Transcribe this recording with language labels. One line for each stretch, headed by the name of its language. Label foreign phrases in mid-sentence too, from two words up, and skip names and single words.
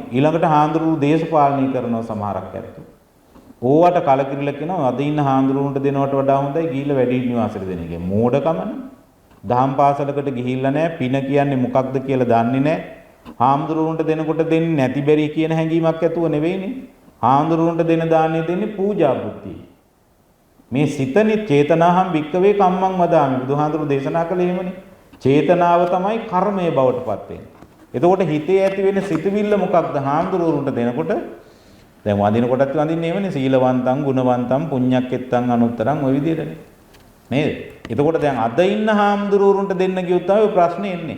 Sinhala: ඊළඟට හාමුදුරුවෝ දේශපාලනය කරනවා සමහරක් ඇත්තෝ. ඕවට කලකිරිලා කියනවා අද ඉන්න හාමුදුරුවන්ට දෙනවට වඩා හොඳයි ගිහිල්ලා වැඩිහිටි නිවාසෙට දෙන එක. මෝඩකමනේ. දහම් පාසලකට ගිහිල්ලා නැහැ. පින කියන්නේ මොකක්ද කියලා දන්නේ නැහැ. හාමුදුරුවන්ට දෙනකොට දෙන්නේ නැති බැරි කියන හැඟීමක් ඇතුව නෙවෙයිනේ. හාමුදුරුවන්ට දෙන දාන්නේ දෙන්නේ පූජා බුද්ධිය.
Pali: මේ සිතනි චේතනාහම් වික්කවේ කම්මං වදාමි.
Sinhala: බුදුහාමුදුරුවෝ දේශනා කළේ එහෙමනේ. චේතනාව තමයි කර්මය බවට පත් වෙන්නේ. එතකොට හිතේ ඇති වෙන සිතුවිල්ල මොකක්ද? හාමුදුරුවන්ට දෙනකොට දැන් වඳිනකොටත් වඳින්නේ එවනේ
Pali: සීලවන්තං ගුණවන්තං පුඤ්ඤක්කෙත්තං අනුත්තරං
Sinhala: ඔය විදිහටනේ. නේද? එතකොට දැන් අද ඉන්න හාමුදුරුවන්ට දෙන්න කියොත් තමයි ප්‍රශ්නේ එන්නේ.